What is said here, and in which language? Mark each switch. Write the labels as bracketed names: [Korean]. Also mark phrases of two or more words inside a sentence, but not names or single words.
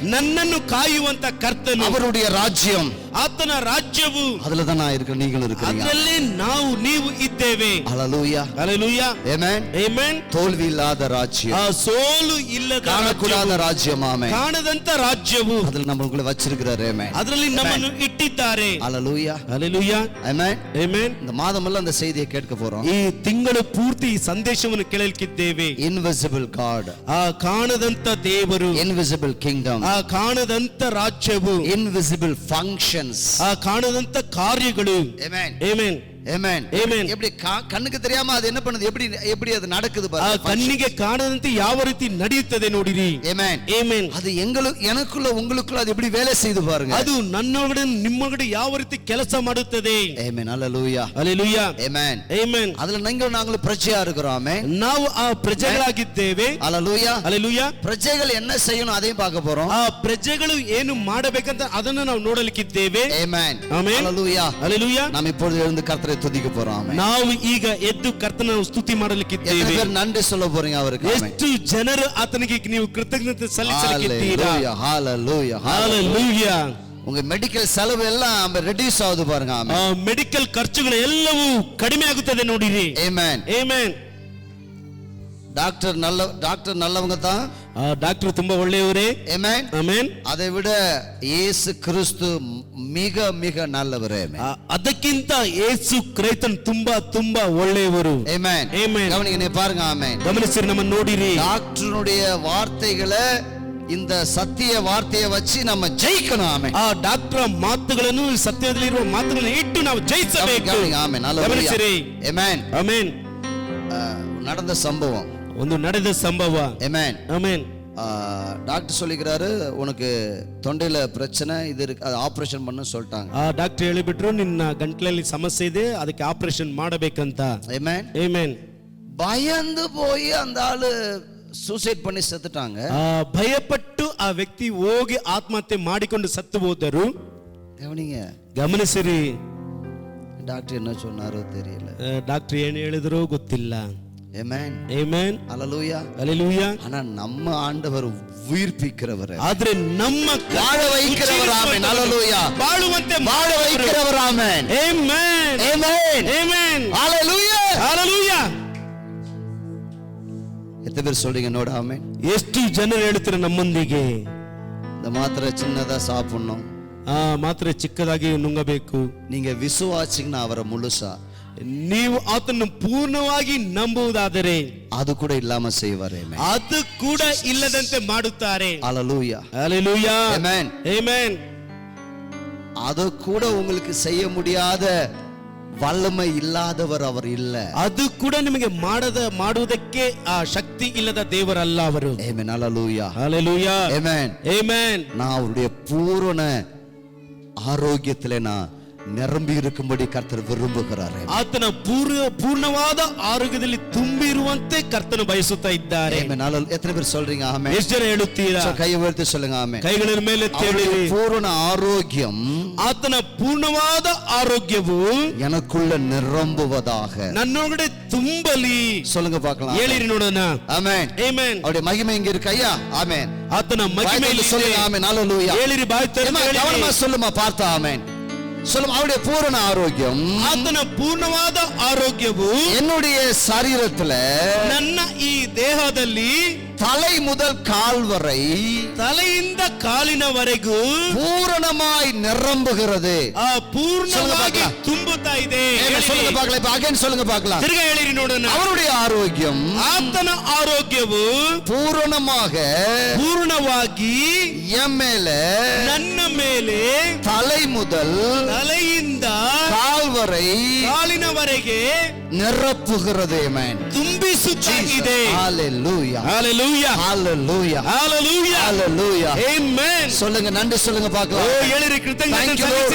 [Kannada] ನನ್ನನ್ನು ಕಾಯುವಂತ ಕರ್ತನು, [Tamil] அவருடைய ராஜ்யம், [Kannada] ಆತನ ರಾಜ್ಯವು, [Tamil] அதுல தான் நான் இருக்கேன், நீங்களும் இருக்கீங்க. [Kannada] ಅದರಲ್ಲಿ ನೀವು ಇದ್ದೇವೆ. [Tamil] ஹalleluya. ஹalleluya. ஆமென். [Kannada] ಆಮೆನ್. [Tamil] தோல்வி இல்லாத ராஜ்யம், [Kannada] ಆ ಸೋಲು ಇಲ್ಲದ [Tamil] காணக்கூடாத ராஜ்யம். ஆமென். [Kannada] ಕಾಣದಂತ ರಾಜ್ಯವು [Tamil] அதுல நம்மளுக்குள்ள வச்சிருக்கிறார். ஆமென். [Kannada] ಅದರಲ್ಲಿ ನಮ್ಮನ್ನು ಇಟ್ಟಿದ್ದಾರೆ. [Tamil] ஹalleluya. ஹalleluya. ஆமென். [Kannada] ಆಮೆನ್. [Tamil] இந்த மாதமெல்லாம் அந்த செய்தியை கேட்க போறோம். [Kannada] ಈ ತಿಂಗಳು ಪೂರ್ತಿ ಈ ಸಂದೇಶವನ್ನು ಕೇಳಲಿಕ್ಕಿದ್ದೇವೆ. [English] invisible god, [Kannada] ಆ ಕಾಣದಂತ ದೇವರು, [English] invisible kingdom, [Kannada] ಆ ಕಾಣದಂತ ರಾಜ್ಯವು, [English] invisible functions, [Kannada] ಆ ಕಾಣದಂತ ಕಾರ್ಯಗಳು. ಆಮೆನ್. ಆಮೆನ್. [Tamil] ஆமென். ஆமென். எப்படி கண்ணுக்கு தெரியாம அது என்ன பண்ணுது, எப்படி அது நடக்குது ಆ பாருங்க. [Kannada] ಕಣ್ಣಿಗೆ ಕಾಣದಂತೆ ಯಾವ ರೀತಿ ನಡೆಯುತ್ತದೆ ನೋಡಿರಿ. [Tamil] ஆமென். [Kannada] ಆಮೆನ್. [Tamil] அது எனக்குள்ள உங்களுக்குள்ள அது எப்படி வேலை செய்து பாருங்க. [Kannada] ಅದು ನನ್ನೊಳಗಡೆ ನಿಮ್ಮೊಳಗಡೆ ಯಾವ ರೀತಿ ಕೆಲಸ ಮಾಡುತ್ತದೆ. [Tamil] ஆமென். ஹalleluya. ஹalleluya. ஆமென். [Kannada] ಆಮೆನ್. [Tamil] அதுல நாங்களும் பிரஜையா இருக்கிறோம். ஆமென். [Kannada] ನಾವು ಆ ಪ್ರಜೆಗಳಾಗಿದ್ದೇವೆ. [Tamil] ஹalleluya. ஹalleluya. பிரஜைகள் என்ன செய்யணும் அதையும் பார்க்க போறோம். [Kannada] ಆ ಪ್ರಜೆಗಳು ಏನು ಮಾಡಬೇಕಂತ ಅದನ್ನು ನಾವು ನೋಡಲಿಕ್ಕಿದ್ದೇವೆ. [Tamil] ஆமென். [Kannada] ಆಮೆನ್. [Tamil] ஹalleluya. ஹalleluya. நாம் இப்பொழுது எழுந்து கர்த்தரை துதிக்க போறோம். ஆமென். [Kannada] ನಾವು ಈಗ ಎದ್ದು ಕರ್ತನ ಸ್ತುತಿ ಮಾಡಲಿಕ್ಕಿದ್ದೇವೆ. [Tamil] எத்தனை பேர் நன்றி சொல்ல போறீங்க அவருக்கு? ஆமென். [Kannada] ಎಷ್ಟು ಜನರು ಆತನಿಗೆ ನೀವು ಕೃತಜ್ಞತೆ ಸಲ್ಲಿಸಲಿಕ್ಕಿದ್ದೀರಾ? [Tamil] ஹalleluya. ஹalleluya. உங்க மெடிக்கல் செலவு எல்லாம் ரெடியூஸ் ஆகுது பாருங்க. ஆமென். [Kannada] ಮೆಡಿಕಲ್ ಖರ್ಚುಗಳು ಎಲ್ಲವೂ ಕಡಿಮೆ ಆಗುತ್ತದೆ ನೋಡಿರಿ. [Tamil] ஆமென். [Kannada] ಆಮೆನ್. [Tamil] டாக்டர் நல்லவங்க தான். [Kannada] ಡಾಕ್ಟರ್ ತುಂಬಾ ಒಳ್ಳೆಯವರೇ. [Tamil] ஆமென். [Kannada] ಆಮೆನ್. [Tamil] அதை விட இயேசு கிறிஸ்து மிக மிக நல்லவர். ஆமென். [Kannada] ಅದಕ್ಕಿಂತ ಯೇಸು ಕ್ರಿಸ್ತನ್ ತುಂಬಾ ಒಳ್ಳೆಯವರು. [Tamil] ஆமென். [Kannada] ಆಮೆನ್. [Tamil] கவனிங்க, நீ பாருங்க. ஆமென். [Kannada] ಗಮನಿಸಿ, ನಮ್ಮ ನೋಡಿರಿ. [Tamil] டாக்டருடைய வார்த்தைகளை, இந்த சத்திய வார்த்தையை வச்சு நம்ம ஜெயிக்கணும். ஆமென். [Kannada] ಆ ಡಾಕ್ಟರ್ ಮಾತುಗಳನ್ನು, ಸತ್ಯದಲ್ಲಿರುವ ಮಾತುಗಳನ್ನು ಇಟ್ಟು ನಾವು ಜಯಿಸಬೇಕು. [Tamil] ஆமென். [Kannada] ಗಮನಿಸಿರಿ. [Tamil] ஆமென். [Kannada] ಆಮೆನ್. [Tamil] நடந்த சம்பவம், [Kannada] ಒಂದು ನಡೆದ ಸಂಭವ. [Tamil] ஆமென். [Kannada] ಆಮೆನ್. [Tamil] டாக்டர் சொல்லிக்கிறாரு, உனக்கு தொண்டையில பிரச்சனை இது இருக்கு, அது ஆபரேஷன் பண்ண சொல்லிட்டாங்க. [Kannada] ಡಾಕ್ಟರ್ ಹೇಳಿಬಿಟ್ರು, ನಿನ್ನ ಗಂಟ್ಲಲ್ಲಿ ಸಮಸ್ಯೆ ಇದೆ, ಅದಕ್ಕೆ ಆಪರೇಷನ್ ಮಾಡಬೇಕಂತ. [Tamil] ஆமென். [Kannada] ಆಮೆನ್. [Tamil] பயந்து போய் அந்த ஆளு சூசைட் பண்ணி செத்துட்டாங்க. [Kannada] ಭಯಪಟ್ಟು ಆ ವ್ಯಕ್ತಿ ಹೋಗಿ ಆತ್ಮಹತ್ಯೆ ಮಾಡಿಕೊಂಡು ಸತ್ತು ಹೋದರು. [Tamil] கவனிங்க. [Kannada] ಗಮನಿಸಿರಿ. [Tamil] டாக்டர் என்ன சொன்னாரோ தெரியல. [Kannada] ಡಾಕ್ಟರ್ ಏನು ಹೇಳಿದ್ರು ಗೊತ್ತಿಲ್ಲ. [Tamil] ஆமென். [Kannada] ಆಮೆನ್. [Tamil] ஹalleluya. ஹalleluya. ஆனா நம்ம ஆண்டவர் உயிர்ப்பிக்கிறவர், [Kannada] ಆದ್ರೆ ನಮ್ಮ [Tamil] வாழ வைக்கிறவர். ஆமென். ஹalleluya. [Kannada] ಬಾಳುವಂತೆ [Tamil] வாழ வைக்கிறவர். ஆமென். [Kannada] ಆಮೆನ್. [Tamil] ஆமென். [Kannada] ಆಮೆನ್. [Tamil] ஹalleluya. ஹalleluya. எத்தனை பேர் சொல்றீங்க நோட? ஆமென். [Kannada] ಎಷ್ಟು ಜನರು ಹೇಳ್ತಾರೆ ನಮ್ಮೊಂದಿಗೆ? [Tamil] இந்த மாத்திரை சின்னதா சாப்பிடணும், [Kannada] ಮಾತ್ರ ಚಿಕ್ಕದಾಗಿ ನುಂಗಬೇಕು. [Tamil] நீங்க விசுவாசிங்கன்னா அவரை முழுசா, [Kannada] ನೀವು ಆತನ್ನು ಪೂರ್ಣವಾಗಿ ನಂಬುವುದಾದರೆ [Tamil] அது கூட இல்லாம செய்வாரே. [Kannada] ಅದು ಕೂಡ ಇಲ್ಲದಂತೆ ಮಾಡುತ್ತಾರೆ. [Tamil] ஹalleluya. ஹalleluya. ஆமென். ஆமென். அது கூட உங்களுக்கு செய்ய முடியாத வல்லமை இல்லாதவர் அவர் இல்ல. [Kannada] ಅದು ಕೂಡ ನಿಮಗೆ ಮಾಡುವುದಕ್ಕೆ ಆ ಶಕ್ತಿ ಇಲ್ಲದ ದೇವರಲ್ಲ ಅವರು. [Tamil] ஆமென். ஹalleluya. ஹalleluya. ஆமென். ஆமென். நான் அவருடைய பூரண ஆரோக்கியத்திலே நான் நிரம்பி இருக்கும்படி கர்த்தர் விரும்புகிறார். [Kannada] ಆತನ ಪೂರ್ಣವಾದ ಆರೋಗ್ಯದಲ್ಲಿ ತುಂಬಿರುವಂತೆ ಕರ್ತನು ಬಯಸುತ್ತಾ ಇದ್ದಾರೆ. [Tamil] ஆமென். எத்தனை பேர் சொல்றீங்க? ஆமென். [Kannada] ಎಷ್ಟು ಜನ ಹೇಳುತ್ತೀರಾ? [Tamil] கையை உயர்த்தி சொல்லுங்க. ஆமென். [Kannada] ಕೈಗಳ ಮೇಲೆ ಎತ್ತಿ [Tamil] பூரண ஆரோக்கியம், [Kannada] ಆತನ ಪೂರ್ಣವಾದ ಆರೋಗ್ಯವು [Tamil] எனக்குள்ள நிரம்புவதாக, [Kannada] ನನ್ನೊಳಗಡೆ ತುಂಬಲಿ. [Tamil] சொல்லுங்க பார்க்கலாம். [Kannada] ಹೇಳಿರಿ ನೋಡೋಣ. [Tamil] ஆமென். [Kannada] ಆಮೆನ್. [Tamil] அவருடைய மகிமை இங்க இருக்கு ஐயா. ஆமென். [Kannada] ಆತನ ಮಹಿಮೆ [Tamil] சொல்லுங்க. ஆமென். ஹalleluya. [Kannada] ಹೇಳಿರಿ, ಬಾಯಿ ತೆರೆದು ಹೇಳಿರಿ. [Tamil] கவனமா சொல்லுமா பார்த்தா. ஆமென். சொல்லும் அவருடைய பூரண ஆரோக்கியம் [Kannada] ಆತನ ಪೂರ್ಣವಾದ ಆರೋಗ್ಯವು [Tamil] என்னுடைய சரீரத்துல [Kannada] ನನ್ನ ಈ ದೇಹದಲ್ಲಿ [Tamil] தலை முதல் கால் வரை [Kannada] ತಲೆಯಿಂದ ಕಾಲಿನವರೆಗೂ [Tamil] பூரணமாய் நிரம்புகிறது. [Kannada] ಪೂರ್ಣವಾಗಿ ತುಂಬುತ್ತಾ ಇದೆ. [Tamil] சொல்லுங்க பார்க்கலாம். இப்ப அகைன் சொல்லுங்க பார்க்கலாம். [Kannada] ತಿರ್ಗಾ ಹೇಳಿರಿ ನೋಡೋಣ. [Tamil] அவருடைய ஆரோக்கியம் [Kannada] ಆತನ ಆರೋಗ್ಯವು ಪೂರ್ಣವಾಗಿ [Tamil] என் மேல [Kannada] ನನ್ನ ಮೇಲೆ [Tamil] தலை முதல் [Kannada] ತಲೆಯಿಂದ [Tamil] கால் வரை [Kannada] ಕಾಲಿನವರೆಗೆ [Tamil] நிரப்புகிறது. ஆமென். [Kannada] ತುಂಬಿಸುತ್ತಾ ಇದೆ. [Tamil] ஹalleluya ஹalleluya ஹalleluya ஹalleluya ஹalleluya ஆமென். சொல்லுங்க நன்றி சொல்லுங்க பார்க்கலாம். [Kannada] ஓ ಹೇಳಿರಿ ಕೃತಜ್ಞತೆ ಸಲ್ಲಿಸಿರಿ.